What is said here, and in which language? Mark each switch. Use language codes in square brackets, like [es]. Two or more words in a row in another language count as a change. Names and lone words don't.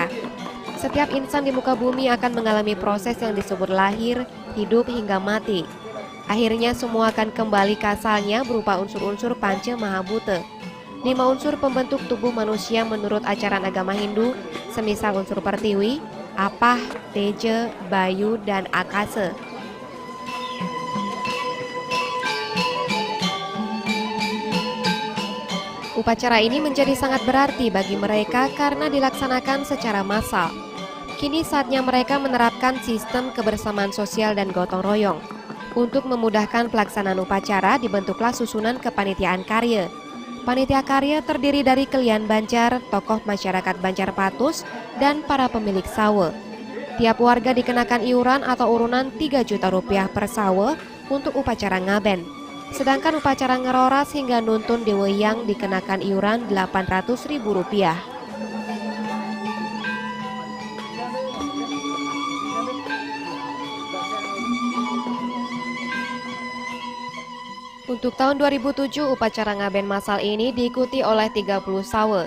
[id] Setiap insan di muka bumi akan mengalami proses yang disebut lahir, hidup hingga mati. Akhirnya semua akan kembali ke asalnya berupa unsur-unsur Panca Mahabhuta. 5 unsur pembentuk tubuh manusia menurut ajaran agama Hindu, semisal unsur pertiwi, apah, teja, bayu, dan akasa. Upacara ini menjadi sangat berarti bagi mereka karena dilaksanakan secara massal. Kini saatnya mereka menerapkan sistem kebersamaan sosial dan gotong royong. Untuk memudahkan pelaksanaan upacara, dibentuklah susunan kepanitiaan karya. Panitia karya terdiri dari kelian Banjar, tokoh masyarakat Banjarpatus, dan para pemilik sawe. Tiap warga dikenakan iuran atau urunan 3 juta rupiah per sawe untuk upacara ngaben. Sedangkan upacara ngeroras hingga nuntun deweyang dikenakan iuran 800.000 rupiah. Untuk tahun 2007, upacara ngaben massal ini diikuti oleh 30 sawe.